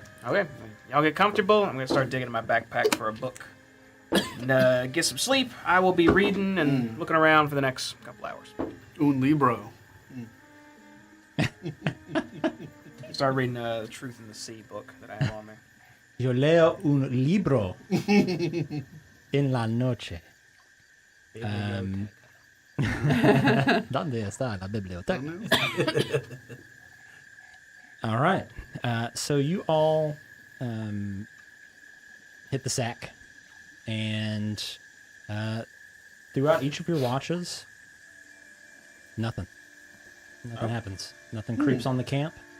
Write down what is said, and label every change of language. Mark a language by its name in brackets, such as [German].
[English] Okay, y'all get comfortable. I'm gonna start digging in my backpack for a book. And, get some sleep. I will be reading and looking around for the next couple hours. [Spanish] Un libro. [English] Start reading the Truth in the Sea book that I have on me. [Spanish] Yo leo un libro en la noche. ¿Dónde está la biblioteca? [English] All right. So you all hit the sack, and throughout each of your watches, nothing happens. Nothing creeps on the camp.